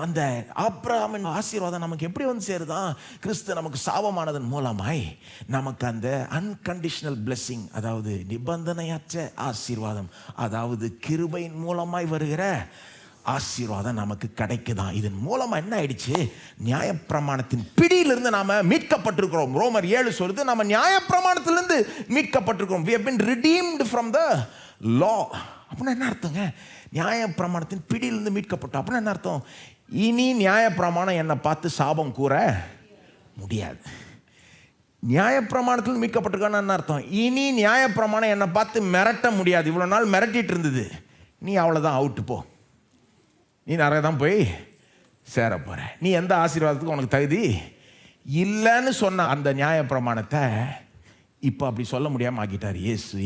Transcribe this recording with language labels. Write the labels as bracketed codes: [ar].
[ta] அந்த ஆபிரகாமின் ஆசீர்வாதம் நமக்கு எப்படி வந்து சேருதான்? கிறிஸ்து நமக்கு சாபமானதன் மூலமாய் நமக்கு அந்த [en] unconditional blessing, [ta] அதாவது நிபந்தனையற்ற ஆசீர்வாதம், அதாவது கிருபையின் மூலமாய் வருகிற ஆசீர்வாதம் நமக்கு கிடைக்குதான். இதன் மூலமா என்ன ஆயிடுச்சு? நியாயப்பிரமாணத்தின் பிடியிலிருந்து நாம மீட்கப்பட்டிருக்கிறோம். ரோமர் 7 சொல்லுது, நாம நியாயப்பிரமாணத்திலிருந்து மீட்கப்பட்டிருக்கிறோம். [en] we have been redeemed from the law. [ta] அப்படின்னா என்ன அர்த்தங்க? நியாயப்பிரமாணத்தின் பிடியிலிருந்து மீட்கப்பட்டோம் அப்படின்னா என்ன அர்த்தம்? இனி நியாயப்பிரமாணம் என்னை பார்த்து சாபம் கூற முடியாது. நியாயப்பிரமாணத்தில் மீட்கப்பட்டிருக்கான்னு என்ன அர்த்தம்? இனி நியாயப்பிரமாணம் என்னை பார்த்து மிரட்ட முடியாது. இவ்வளோ நாள் மிரட்டிட்டு இருந்தது, நீ அவ்வளோதான், அவுட்டு போ, நீ நிறைய தான் போய் சேர போற, நீ எந்த ஆசீர்வாதத்துக்கும் உனக்கு தகுதி இல்லைன்னு சொன்ன அந்த நியாயப்பிரமாணத்தை இப்போ அப்படி சொல்ல முடியாமல் ஆக்கிட்டார் இயேசு.